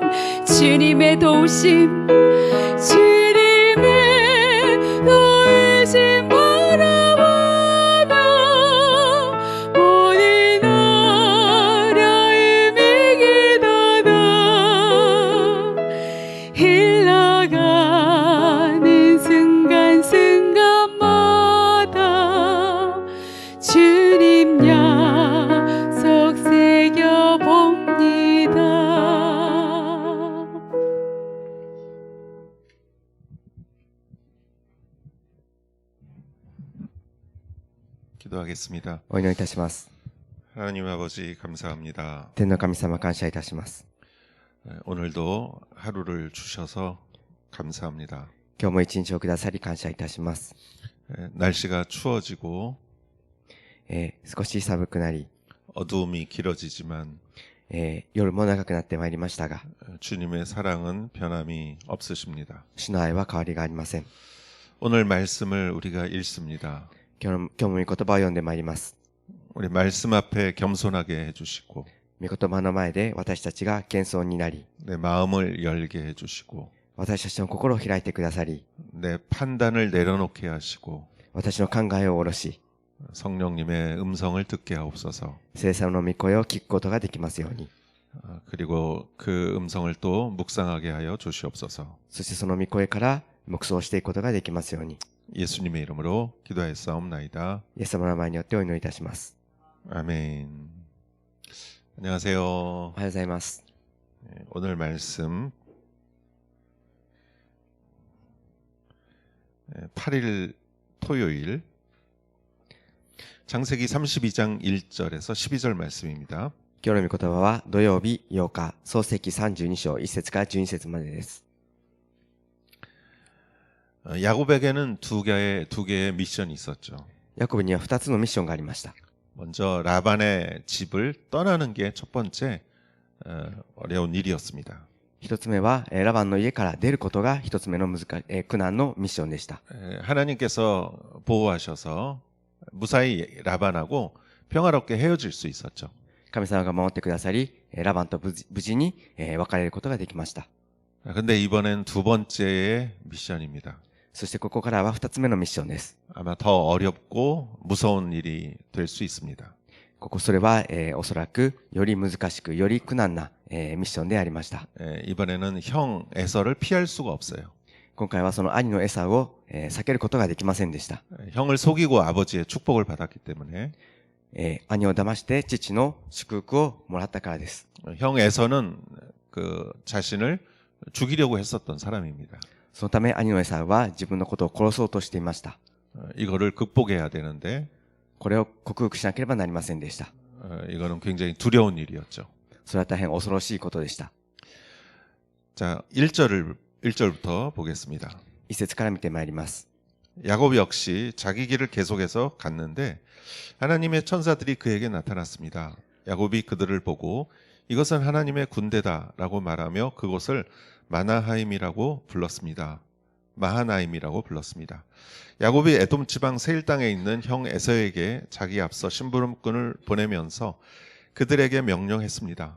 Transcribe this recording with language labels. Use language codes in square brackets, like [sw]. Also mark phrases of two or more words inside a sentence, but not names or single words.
[ko] 주님의 도우심, 주님의 도우심 바라보며 모든 어려움 이기다 나 흘러가는 순간 순간마다 주님 약속 새겨봅니다. 기도하겠습니다. [ja] お祈りいたします。 [ko] 하나님 아버지 감사합니다. [ja] 天の神様、感謝いたします。 [ko] 오늘도 하루를 주셔서 감사합니다. [ja] 今日も一日をくださり感謝いたします。 [ko] 날씨가 추워지고 [ja] 少し寒くなり、 [ko] 어두움이 길어지지만 [ja] 夜も長くなってまいりましたが、 [ko] 주님의 사랑은 변함이 없으십니다. [ja] 主の愛は変わりがありません。 [ko] 오늘 말씀을 우리가 읽습니다. [ja] 今日も御言葉を読んでまいります。 [ko] 우리 말씀 앞에 겸손하게 해주시고 [ja] 御言葉の前で私たちが謙遜になり、 [ko] 내 마음을 열게 해주시고 [ja] 私たちの心を開いてくださり、 [ko] 내 판단을 내려놓게 하시고 [ja] 私の考えを下ろし、 [ko] 성령님의 음성을 듣게 하옵소서. [ja] 聖様の御声を聞くことができますように。 [ko] 그리고 그 음성을 또 묵상하게 하여 주시옵소서. [ja] そしてその御声から黙想していくことができますように。 [ko] 예수님의 이름으로 기도하였사옵나이다. [ja] イエス様の名前によってお祈りいたします。 [ko] 아멘. 안녕하세요. [ja] おはようございます。 [ko] 오늘 말씀 8일 토요일 창세기 32장 1절에서 12절 말씀입니다. [ja] 今日の御言葉は土曜日8日、創世記32章1節から12節までです。 [ko] 야곱에게는 두 개의 미션이 있었죠. [ja] ヤコブには2つのミッションがありました。 [ko] 먼저 라반의 집을 떠나는 게 첫 번째 어려운 일이었습니다. [ja] 一つ目はラバンの家から出ることが一つ目の苦難のミッションでした。 [ko] 하나님께서 보호하셔서 무사히 라반하고 평화롭게 헤어질 수 있었죠. [ja] 神様が守ってくださり、ラバンと無事に別れることができました。 [ko] 근데 이번엔 두 번째의 미션입니다. [ja] そしてここからは2つ目のミッションです。 [ko] 아마 더 어렵고 무서운 일이 될 수 있습니다. [ja] それは、おそらくより難しくより苦難な、ミッションでありました。 [ko] 이번에는 형 에서를 피할 수가 없어요. [ja] 今回はその兄のエサウを、避けることができませんでした。 [ko] 형을 속이고 아버지의 축복을 받았기 때문에 [ja] 兄を騙して父の祝福をもらったからです。 [ko] 형 에서는 그 자신을 죽이려고 했었던 사람입니다. [ja] そのため兄のエサウは自分のことを殺そうとしていました。 [ko] 이거를 극복해야 되는데 [ja] これを克服しなければなりませんでした。 [ko] 이거는 굉장히 두려운 일이었죠. [ja] それは大変恐ろしいことでした。 [ko] 자, 1절부터 보겠습니다. [ja] 一節から見てまいります。 [ko] 야곱 역시 자기 길을 계속해서 갔는데 하나님의 천사들이 그에게 나타났습니다. 야곱이 그들을 보고 이것은 하나님의 군대다라고 말하며 그곳을 마나하임이라고 불렀습니다. 마하나임이라고 불렀습니다. 야곱이 에돔 지방 세일 땅에 있는 형 에서에게 자기 앞서 심부름꾼을 보내면서 그들에게 명령했습니다.